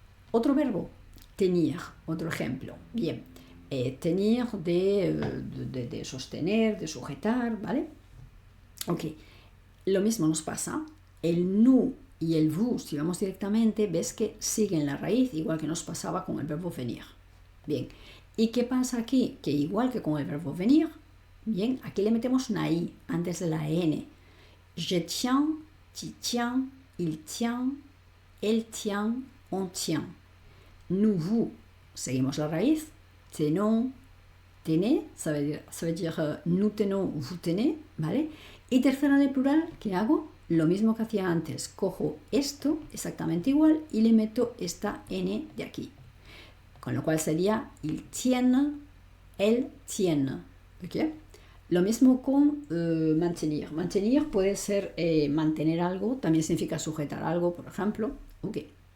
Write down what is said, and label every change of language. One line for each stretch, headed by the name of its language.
Spanish: Otro verbo, tenir, otro ejemplo. Bien, tenir de sostener, de sujetar, ¿vale? Ok. Lo mismo nos pasa. El nous y el vous, si vamos directamente, ves que siguen la raíz, igual que nos pasaba con el verbo venir. Bien, ¿y qué pasa aquí? Que igual que con el verbo venir, bien, aquí le metemos una I antes de la N.
French: Je tiens, tu tiens, il tient, elle tient, on tient.
Spanish: Nous, vous, seguimos la raíz.
French: Tenons, tenez, ça veut dire nous tenons, vous tenez, ¿vale?
Spanish: Y tercera de plural, ¿qué hago? Lo mismo que hacía antes, cojo esto exactamente igual y le meto esta N de aquí. Con lo cual sería
French: il tienne, elle tienne.
Spanish: ¿Okay? Lo mismo con mantener. Mantener puede ser mantener algo, también significa sujetar algo, por ejemplo. Okay.